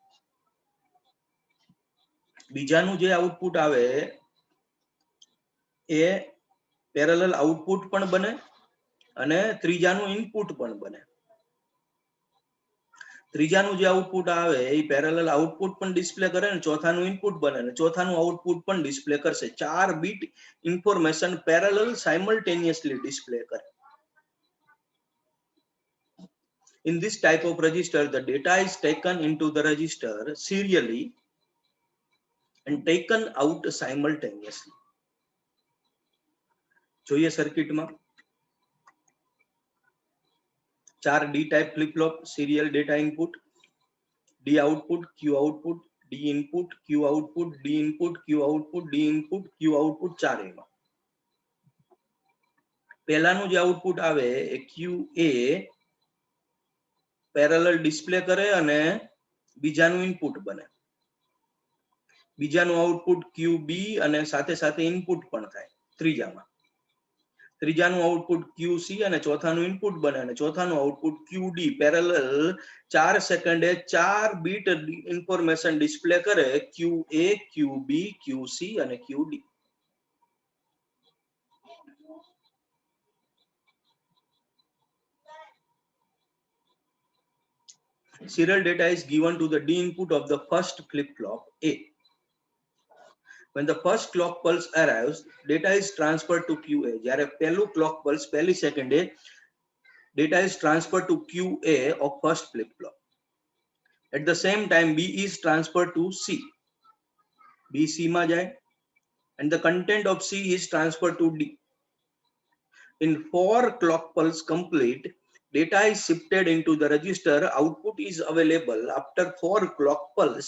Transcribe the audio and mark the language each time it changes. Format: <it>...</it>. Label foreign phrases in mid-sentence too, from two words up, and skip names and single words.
<gu>બીજાનું જે આઉટપુટ આવે એ</gu> <en>parallel output</en> <gu>પણ બને અને ત્રીજાનું ઇનપુટ પણ બને. ત્રીજાનું જે આઉટપુટ આવે એ</gu> <en>parallel output</en> <gu>પણ ડિસ્પ્લે કરે ને ચોથાનું ઇનપુટ બને ને ચોથાનું આઉટપુટ પણ ડિસ્પ્લે કરશે.</gu> <en>4 bit information parallel simultaneously display કરે. In this type of register, the data is taken into the register serially and taken out simultaneously.</en> <gu>જોઈએ સર્કિટમાં 4</gu> <en>D type flip flop, serial data input, D output, Q output, D input, Q output, D input, Q output, D input, Q output</en> <gu>4 એમાં. પહેલાનું જે આઉટપુટ આવે એ QA</gu> <en>parallel display</en> <gu>કરે અને બીજાનું ઇનપુટ બને. બીજાનું આઉટપુટ QB અને સાથે સાથે ઇનપુટ પણ થાય ત્રીજામાં. ત્રીજાનું આઉટપુટ QC અને ચોથાનું ઇનપુટ બને અને ચોથાનું આઉટપુટ QD પેરેલલ 4 સેકન્ડે 4</gu> <en>bit information display</en> <gu>કરે QA, QB, QC અને QD.</gu> <en>Serial data is given to the D input of the first flip flop A. When the first clock pulse arrives, data is transferred to QA.</en> <gu>જ્યારે પહેલું</gu> <en>clock pulse</en> <gu>પહેલી સેકન્ડે</gu> <en>data is transferred to QA of first flip flop. At the same time, B is transferred to C. B C</en> <gu>માં જાય</gu> <en>and the content of C is transferred to D. In 4 clock pulse complete, data is shifted into the register. Output is available after 4 clock pulse.</en>